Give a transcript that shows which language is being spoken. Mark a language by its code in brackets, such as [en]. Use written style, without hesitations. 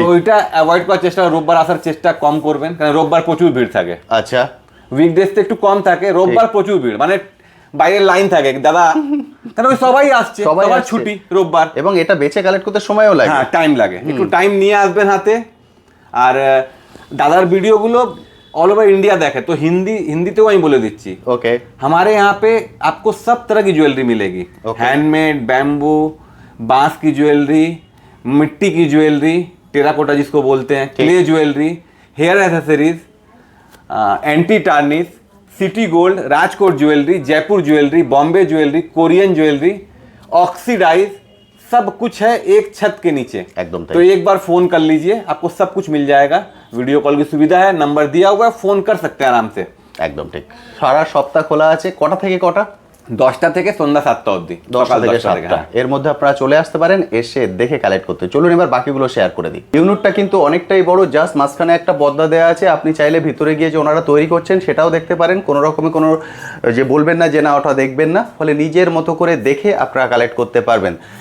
[bn] তো ওইটা অ্যাভয়েড করার চেষ্টা, রোববার আসার চেষ্টা কম করবেন, কারণ রোববার প্রচুর ভিড় থাকে। আচ্ছা, উইকডেজতে একটু কম থাকে, রোববার প্রচুর ভিড়, মানে বাইরের লাইন থাকে দাদা, কারণ ওই সবাই আসছে, সবাই সবার আসছে। ছুটি রোববার। এবং এটা বেচে কালেক্ট করতে সময়ও লাগে। হ্যাঁ, টাইম লাগে, একটু টাইম নিয়ে আসবেন হাতে। আর দাদার ভিডিওগুলো [hi] ऑल ओवर इंडिया देखे तो हिंदी तो वही बोले दीची। ओके, हमारे यहाँ पे आपको सब तरह की ज्वेलरी मिलेगी, हैंडमेड, बैम्बू, बांस की ज्वेलरी, मिट्टी की ज्वेलरी, टेराकोटा जिसको बोलते हैं, clay jewellery, hair accessories, anti tarnish, city gold, Rajkot jewellery, Jaipur jewellery, Bombay jewellery, Korean jewellery, oxidise, सब कुछ है एक छत के नीचे। एकदम तो एक बार फोन कर लीजिए, आपको सब कुछ मिल जाएगा। वीडियो कॉल की सुविधा है, नंबर दिया हुआ है, फोन कर सकते हैं आराम से। [bn] একদম ঠিক। সারা সপ্তাহ খোলা আছে, কটা থেকে কটা? 10টা থেকে সন্ধ্যা 7টা অবধি, 10টা থেকে 7টা, এর মধ্যে আপনারা চলে আসতে পারেন, এসে দেখে কালেক্ট করতে। চলুন এবার বাকিগুলো শেয়ার করে দিই। ইউনিটটা কিন্তু অনেকটাই বড়, জাস্ট মাঝখানে একটা পর্দা দেওয়া আছে, আপনি চাইলে ভিতরে গিয়ে যে ওনারা তৈরি করছেন সেটাও দেখতে পারেন। কোনো রকমের কোনো যে বলবেন না যে না ওটা দেখবেন না, ফলে নিজের মতো করে দেখে আপনারা কালেক্ট করতে পারবেন।